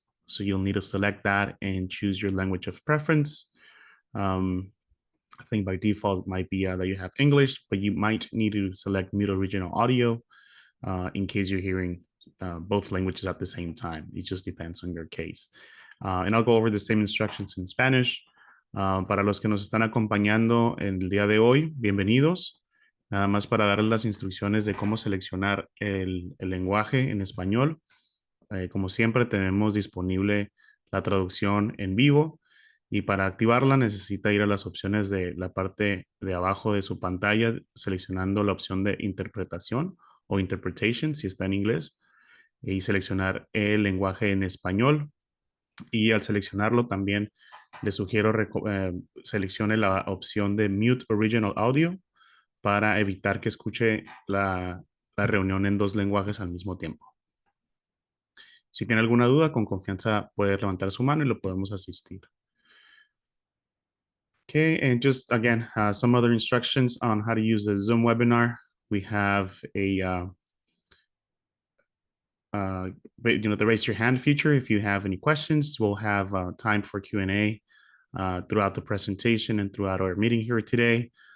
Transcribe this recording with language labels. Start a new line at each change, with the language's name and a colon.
English: So you'll need to select that and choose your language of preference. I think by default it might be that you have English, but you might need to select mute original audio in case you're hearing both languages at the same time. It just depends on your case. And I'll go over the same instructions in Spanish.
Spanish: Para los que nos están acompañando en el día de hoy, bienvenidos. Nada más para darles las instrucciones de cómo seleccionar el lenguaje en español. Como siempre, tenemos disponible la traducción en vivo y para activarla necesita ir a las opciones de la parte de abajo de su pantalla, seleccionando la opción de interpretación o interpretation si está en inglés y seleccionar el lenguaje en español. Y al seleccionarlo también le sugiero seleccione la opción de
English: mute original audio
Spanish: para evitar que escuche la reunión en dos lenguajes al mismo tiempo. Si tiene alguna duda, con confianza puede levantar su mano y lo podemos asistir.
English: Okay, and just again, some other instructions on how to use the Zoom webinar. We have a the raise your hand feature. If you have any questions, we'll have time for Q&A throughout the presentation and throughout our meeting here today.